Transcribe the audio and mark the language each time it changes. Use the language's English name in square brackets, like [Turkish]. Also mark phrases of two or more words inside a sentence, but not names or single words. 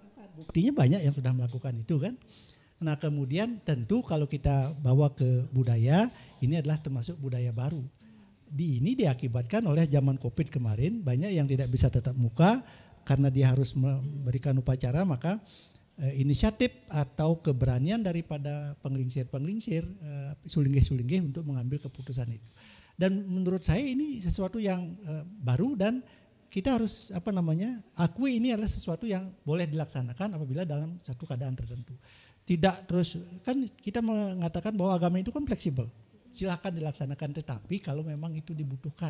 [Indonesian] Buktinya banyak yang sudah melakukan itu kan. Nah, kemudian tentu kalau kita bawa ke budaya, ini adalah termasuk budaya baru. Ini diakibatkan oleh zaman Covid kemarin, banyak yang tidak bisa tatap muka karena dia harus memberikan upacara, maka inisiatif atau keberanian daripada penglingsir-penglingsir, sulinggih-sulinggih untuk mengambil keputusan itu. Dan menurut saya ini sesuatu yang baru dan kita harus akui ini adalah sesuatu yang boleh dilaksanakan apabila dalam satu keadaan tertentu. Tidak terus, kan kita mengatakan bahwa agama itu kan fleksibel. Silahkan dilaksanakan, tetapi kalau memang itu dibutuhkan.